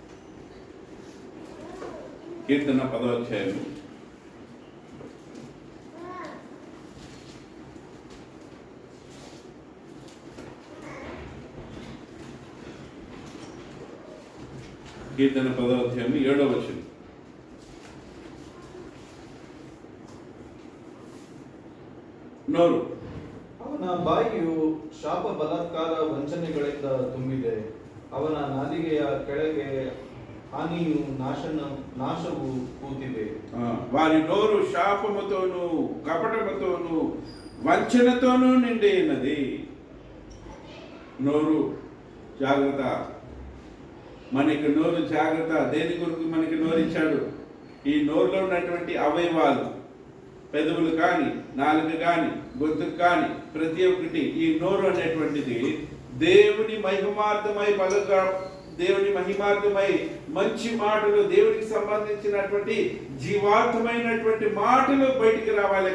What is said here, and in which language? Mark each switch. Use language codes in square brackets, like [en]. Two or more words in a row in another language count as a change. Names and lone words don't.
[te] కీర్తన 10వ అధ్యాయం కీర్తన 10వ అధ్యాయం 7వ వచనం. [kn] ನೂರು. ಅವನ ಬಾಯಿಯು ಶಾಪ ಬಲಾತ್ಕಾರ ವಂಚನೆಗಳಿಂದ ತುಂಬಿದೆ. ಅವನ ನಾಲಿಗೆಯ ಕೆಳಗೆ ಹಾನಿಯು ನಾಶವು ಕೂತಿದೆ. [te] వారి నోరు శాపముతోను కపటముతోను వంచనతోనూ నిండి ఉన్నది. నోరు జాగ్రత్త, మనకి నోరు జాగ్రత్త. దేని కొరకు మనకి నోరు ఇచ్చాడు? ఈ నోరులో ఉన్నటువంటి అవయవాలు, పెదవులు కానీ, నాలుక కానీ, గొంతు కానీ, ప్రతి ఒక్కటి, ఈ నోరు అనేటువంటిది దేవుని మహిమార్థమై మంచి మాటలు, దేవునికి సంబంధించినటువంటి జీవార్థమైనటువంటి మాటలు బయటికి రావాలి.